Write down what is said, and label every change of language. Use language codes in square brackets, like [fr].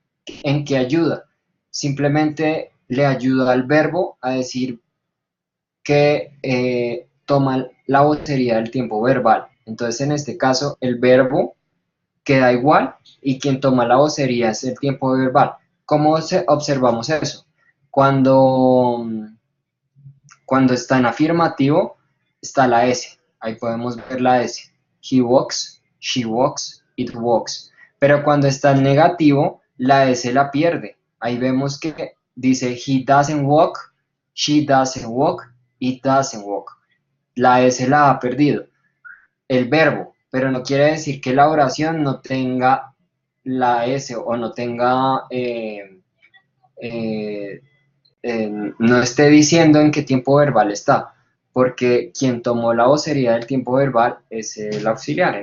[es] ¿En qué ayuda? Simplemente le ayuda al verbo a decir que toma la vocería del tiempo verbal. Entonces, en este caso, el verbo queda igual y quien toma la vocería es el tiempo verbal. ¿Cómo observamos eso? Cuando, cuando está en afirmativo, está la S. Ahí podemos ver la S. [en] He walks, she walks, it walks. [es] Pero cuando está en negativo, la S la pierde. Ahí vemos que dice [en] he doesn't walk, she doesn't walk, [es] it doesn't walk. La S la ha perdido. El verbo, pero no quiere decir que la oración no tenga la S o no tenga, eh, no esté diciendo en qué tiempo verbal está, porque quien tomó la vocería del tiempo verbal es el auxiliar.